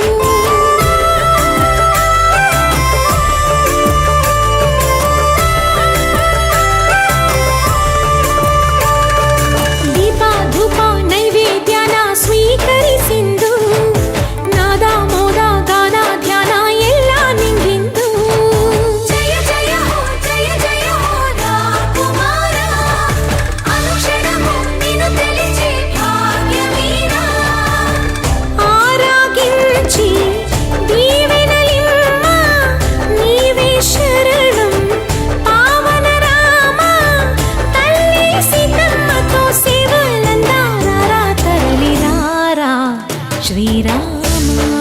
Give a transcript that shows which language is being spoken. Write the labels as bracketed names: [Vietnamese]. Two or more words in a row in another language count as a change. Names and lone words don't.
[Kannada] దీప ధూಪ ನೈವೇದ್ಯನ ಸ್ವೀಕರಿಸಿಂದು ನಾದ ಮೋದ ಗಾನ ಧ್ಯಾನ ಎಲ್ಲ ನಿಂಗಿಂದು ಜಯ ಜಯ ಹೋ [Telugu] ಕುಮಾರ ಅನುಕ್ಷಣము నిన్ను తెలిచే భాగ్యమీరా ఆరాగించి దీవెనలిమ్మ నీవే శరణం పావన రామ తల్లి సీతమ్మతో సేవలందారా తరలిరారా శ్రీరామ